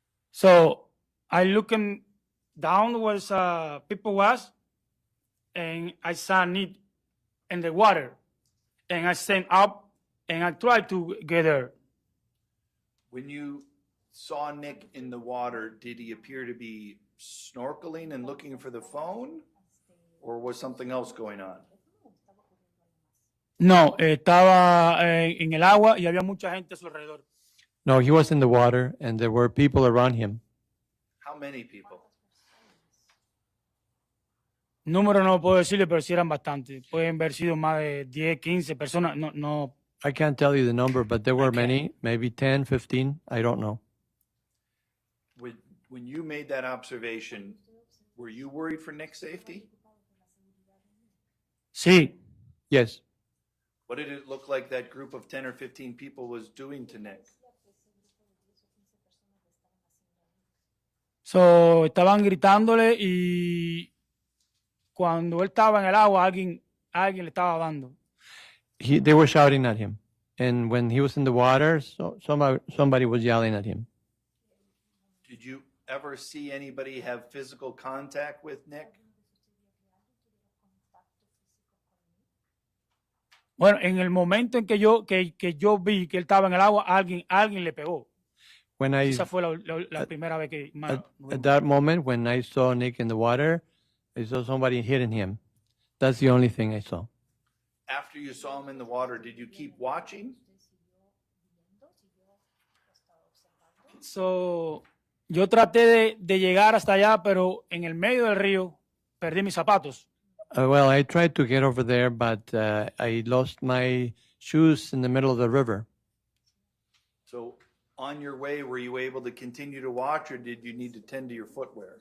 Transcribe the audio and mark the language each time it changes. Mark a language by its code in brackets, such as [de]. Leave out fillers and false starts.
[en] So I looking down where people was, and I saw Nick in the water, and I stand up and I tried to get her. When you saw Nick in the water, did he appear to be snorkeling and looking for the phone, or was something else going on? [es] No, estaba en el agua y había mucha gente a su alrededor. [en] No, he was in the water and there were people around him. How many people? [es] Número no puedo decirle, pero sí eran bastantes. Pueden haber sido más de 10, 15 personas. No. [en] I can't tell you the number, but there were many, maybe 10, 15, I don't know. When you made that observation, were you worried for Nick's safety? [es] Sí. [en] Yes. What did it look like that group of 10 or 15 people was doing to Nick? [es] So, estaban gritándole y cuando él estaba en el agua, alguien le estaba dando. [en] They were shouting at him. And when he was in the water, somebody was yelling at him. Did you ever see anybody have physical contact with Nick? [es] Bueno, en el momento en que yo vi que él estaba en el agua, alguien le pegó. Esa fue la primera vez que... [en] At that moment, when I saw Nick in the water, I saw somebody hitting him. That's the only thing I saw. After you saw him in the water, did you keep watching? [es] So, yo traté de llegar hasta allá, pero en el medio del río perdí mis zapatos. [en] Well, I tried to get over there, but I lost my shoes in the middle of the river. So on your way, were you able to continue to watch, or did you need to tend to your footwear?